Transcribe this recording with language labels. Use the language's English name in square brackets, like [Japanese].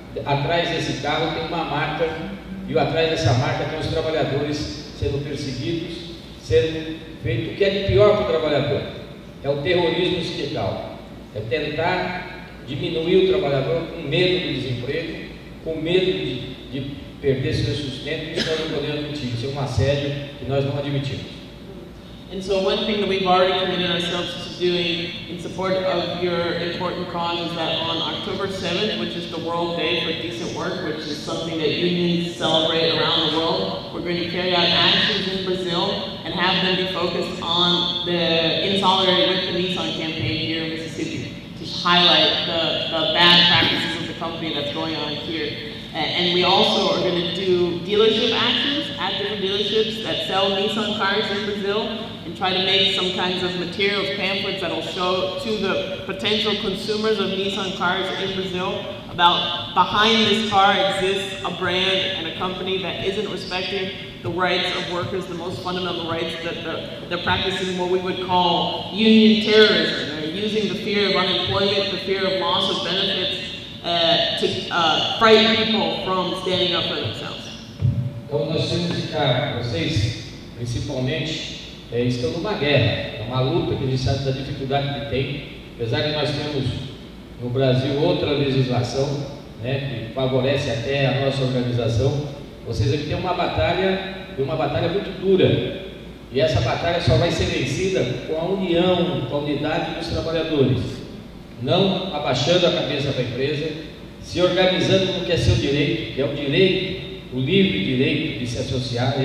[Portuguese] Atrás desse carro tem uma marca, e atrás dessa marca tem os trabalhadores sendo perseguidos, sendo feito o que é de pior para o trabalhador. É o terrorismo sindical, é tentar diminuir o trabalhador com medo do desemprego, com medo de perder seu sustento. Isso nós não podemos admitir, isso é um assédio que nós não admitimos. [English] And so one thing that we've already committed ourselves to doing in support of your important cause is that on October 7th, which is the World Day for Decent Work, which is something that unions celebrate around the world, we're going to carry out actions in Brazil and have them be focused on in solidarity with the Nissan campaign here in Mississippi to highlight the bad practices of the company that's going on here. And we also are going to do dealership actions at different dealerships that sell Nissan cars in Brazil and try to make some kinds of materials, pamphlets that'll show to the potential consumers of Nissan cars in Brazil about behind this car exists a brand and a company that isn't respecting the rights of workers, the most fundamental rights, that they're practicing what we would call union terrorism. They're using the fear of unemployment, the fear of loss of benefits, to frighten people from standing up for themselves. [Portuguese] Então nós temos que ficar, vocês principalmente estão numa guerra, é uma luta que a gente sabe da dificuldade que tem, apesar de nós termos no Brasil outra legislação, né, que favorece até a nossa organização. Vocês aqui têm uma batalha muito dura, e essa batalha só vai ser vencida com a união, com a unidade dos trabalhadores, não abaixando a cabeça da empresa, se organizando no que é seu direito, que é o direito, o livre direito de se associar.